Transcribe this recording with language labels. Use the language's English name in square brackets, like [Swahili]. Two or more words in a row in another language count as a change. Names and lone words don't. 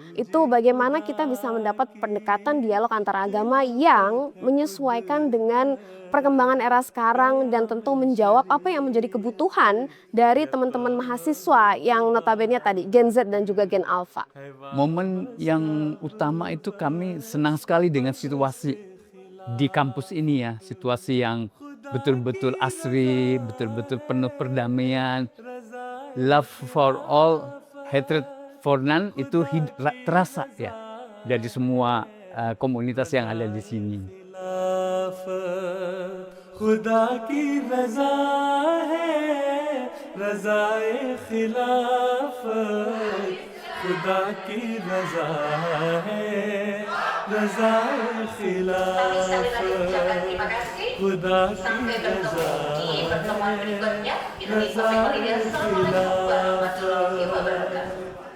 [Indonesian] Itu bagaimana kita bisa mendapat pendekatan dialog antar agama yang menyesuaikan dengan perkembangan era sekarang dan tentu menjawab apa yang menjadi kebutuhan dari teman-teman mahasiswa yang notabene tadi Gen Z dan juga Gen Alpha. Momen yang utama itu kami senang sekali dengan situasi di kampus ini ya, situasi yang betul-betul asri, betul-betul penuh perdamaian, [English] love for all, hatred for none, [Indonesian] itu terasa ya dari semua komunitas yang ada di sini. [Hindi] खुदा की रज़ा है रज़ाए खिलाफत खुदा की रज़ा है रज़ाए खिलाफत खुदा की रज़ा है रज़ाए खिलाफत